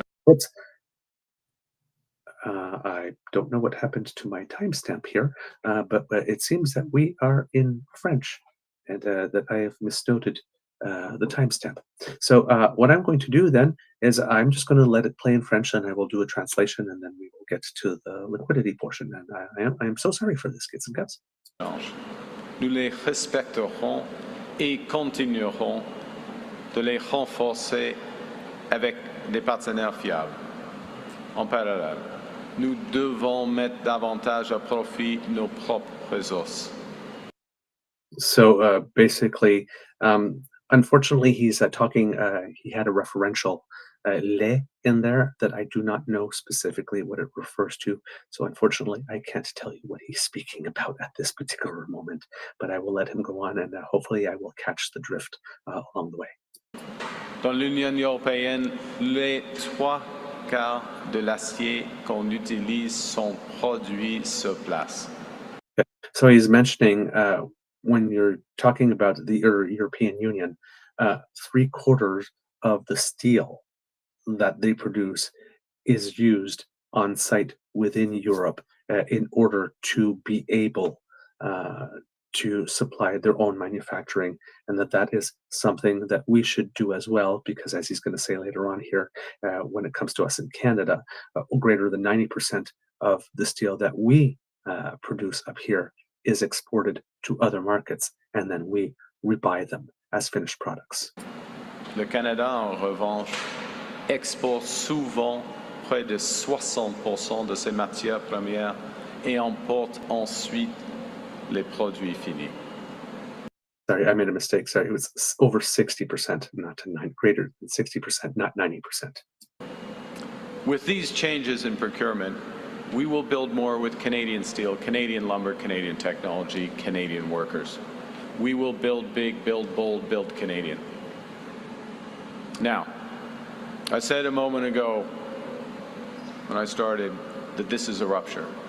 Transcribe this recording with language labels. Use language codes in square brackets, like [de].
[en] Oops. I don't know what happened to my timestamp here, but it seems that we are in French, and that I have misnoted the timestamp. So what I'm going to do then is I'm just going to let it play in French, and I will do a translation, and then we will get to the liquidity portion. And I am so sorry for this, kids and guys. [fr] Nous les respecterons et continuerons de les renforcer avec des partenaires fiables. En parallèle, nous devons mettre davantage à profit nos propres ressources. [en] So basically, unfortunately, he's talking, he had a referential les in there that I do not know specifically what it refers to. So unfortunately, I can't tell you what he's speaking about at this particular moment, but I will let him go on, and hopefully I will catch the drift along the way. [fr] Dans l'Union européenne, les 3/4 de l'acier qu'on utilise sont produits sur place. [en] So he's mentioning when you're talking about the European Union, 3/4 of the steel that they produce is used on site within Europe in order to be able to supply their own manufacturing, and that is something that we should do as well, because as he's going to say later on here, when it comes to us in Canada, greater than 90% of the steel that we produce up here is exported to other markets, and then we buy them as finished products. [fr] Le Canada, en revanche, exporte souvent près de 60% de ses matières premières et importe ensuite les produits finis. [en] Sorry, I made a mistake. Sorry, it was over 60%, not 9, greater than 60%, not 90%. With these changes in procurement, we will build more with Canadian steel, Canadian lumber, Canadian technology, Canadian workers. We will build big, build bold, build Canadian. Now, I said a moment ago when I started that this is a rupture.